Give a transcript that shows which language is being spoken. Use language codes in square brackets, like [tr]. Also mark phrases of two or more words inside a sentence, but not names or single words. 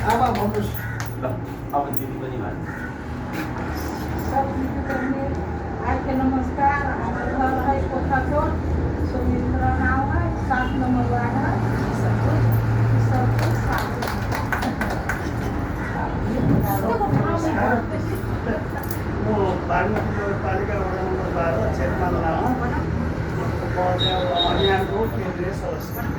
[ne] आमा भन्नुहोस्। ल अब दिदी पनि भन्छ। [hi] आपके नमस्कार। हमारे घर है कोठाकोट, सुमित्रा नाव है, 7 नंबर वार्ड है, सब साथ। [ne] म बागमती नगरपालिका वडा नम्बर 12 चेतमान लामा अभियानको केन्द्रीय सदस्य।